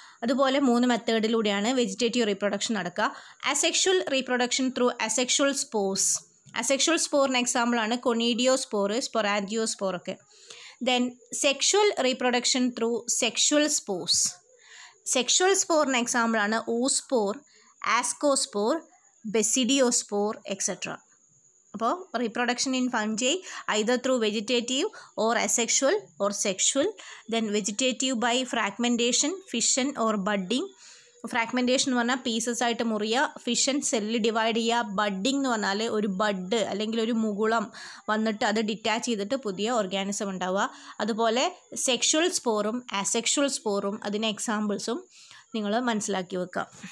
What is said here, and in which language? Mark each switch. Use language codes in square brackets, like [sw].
[ml] അതുപോലെ 3 മെത്തേഡിലൂടെയാണ് vegetative reproduction നടക്കുക. [en] Asexual reproduction through asexual spores. [ml] Asexual സ്പോറിന് എക്സാമ്പിളാണ് കൊണീഡിയോസ്പോർ, സ്പൊറാൻജിയോസ്പോർ ഒക്കെ. [en] Then sexual reproduction through sexual spores. [ml] Sexual സ്പോറിന് എക്സാമ്പിളാണ് oospore, ascospore, basidiospore എക്സെട്ര. [en] അപ്പോൾ reproduction in fungi either through vegetative or asexual or sexual. Then vegetative by fragmentation, fission or budding. [ml] Fragmentation എന്ന് പറഞ്ഞാൽ pieces ആയിട്ട് മുറിയുക, fission cell divide ചെയ്യുക, budding എന്ന് പറഞ്ഞാൽ ഒരു bud അല്ലെങ്കിൽ ഒരു മുകുളം വന്നിട്ട് അത് ഡിറ്റാച്ച് ചെയ്തിട്ട് പുതിയ ഓർഗാനിസം ഉണ്ടാവുക. അതുപോലെ സെക്ഷുവൽ സ്പോറും അസെക്ഷുവൽ സ്പോറും അതിന് എക്സാമ്പിൾസും നിങ്ങൾ മനസ്സിലാക്കി വെക്കുക.